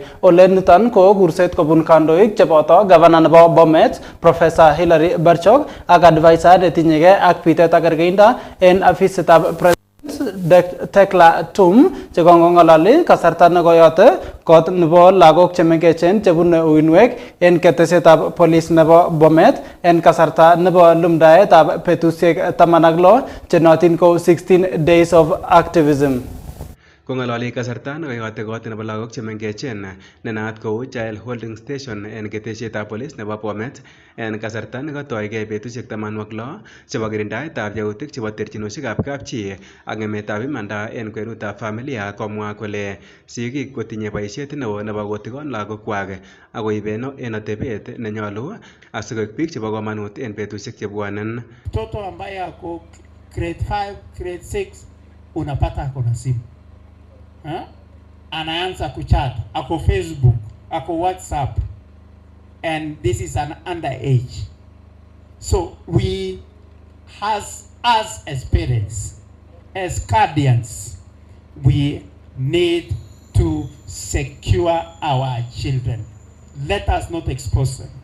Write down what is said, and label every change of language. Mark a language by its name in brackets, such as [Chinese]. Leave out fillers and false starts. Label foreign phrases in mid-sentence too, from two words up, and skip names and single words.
[Kalenjin] Ole niton ko kurset kobun kandoik cheboto governor nebo Bomet Professor Hilary Barchok ak advisor netinyege ak bitet ak kerkeinda en afisitab Tekla Tum chekong'ololi kasarta nekoyote kot nebo lagok chemengechen chebune uinwek en ketesetab polis nebo Bomet en kasarta nebo lumdaetab betusiek 16 chenotin ko [English] 16 days of activism. [Kalenjin] Kong'ololi kasarta nekoyote kot nebo lagok chemengechen ne naat kou Child Holding Station en ketesietab polis nebo Bomet en kasarta nekotoigei betusiek 16 chebo kirindaetab yautik chebo terchinosiekab kapchi ak ng'emetab imanda en kwenutab familia, komwa kole sigik kotinye boisiet neo nebo kotikon lagokwak ak koiben en atebet nenyolu asikoik biik chebo komonut en betusiek chebwonen. [Swahili] Mtoto ambaye ako grade 5, grade 6 unapata ako na simu. Anaanza kuchat, ako Facebook, ako WhatsApp, [English] and this is an underage. So we as parents, as guardians, we need to secure our children. Let us not expose them.